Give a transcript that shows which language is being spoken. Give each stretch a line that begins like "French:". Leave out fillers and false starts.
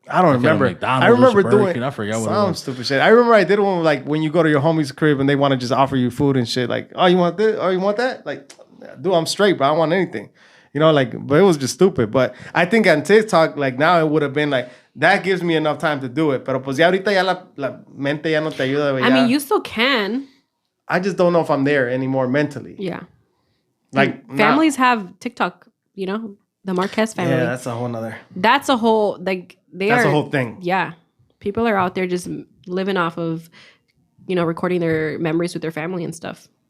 English: I don't remember. I remember doing I forgot what some stupid shit. I remember I did one like when you go to your homie's crib and they want to just offer you food and shit. Like, oh, you want this? Oh, you want that? Like, dude, I'm straight, but I don't want anything. But it was just stupid. But I think on TikTok, like now it would have been like, that gives me enough time to do it.
Spanish: Pero pues ya ahorita ya la mente ya no te ayuda.
English: I mean, you still can. I just don't know if I'm there anymore mentally. Yeah. Like families have TikTok, the Marquez family. Yeah, that's a whole nother. That's a whole, like, that's a whole thing. Yeah. People are out there just living off of, recording their memories with their family and stuff.